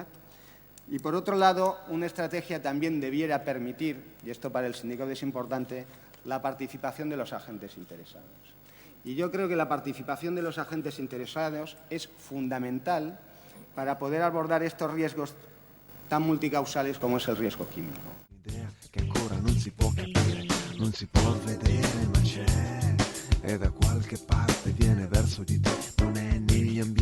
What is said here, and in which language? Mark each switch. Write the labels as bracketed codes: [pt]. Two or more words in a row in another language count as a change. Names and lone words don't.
[es] Y, por otro lado, una estrategia también debiera permitir, y esto para el sindicato es importante, la participación de los agentes interesados. Y yo creo que la participación de los agentes interesados es fundamental para poder abordar estos riesgos tan multicausales como es el riesgo químico. [it] Che ancora non si può capire, non si può vedere, ma c'è, e da qualche parte viene verso di te, non è negli